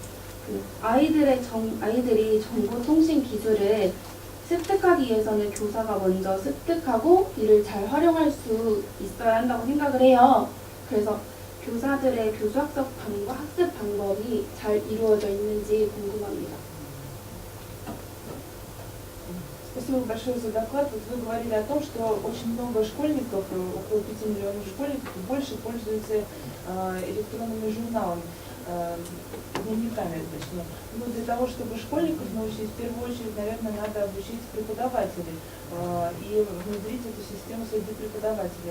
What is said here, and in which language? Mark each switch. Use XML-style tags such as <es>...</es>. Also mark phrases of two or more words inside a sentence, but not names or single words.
<ko>아이들이 정보 통신 기술을 습득하기 위해서는 교사가 먼저 습득하고 이를 잘 활용할 수 있어야 한다고 생각을 해요. 그래서 교사들의 교수학습 방법이 잘 이루어져 있는지 궁금합니다.</ko> <ru>Спасибо большое за доклад. Вот вы говорили о том, что очень много школьников, около 5 миллионов школьников, больше пользуются электронными журналами, дневниками, точнее. Но для того, чтобы школьников научить, в первую очередь, наверное, надо обучить преподавателей и внедрить эту систему среди преподавателей.</ru>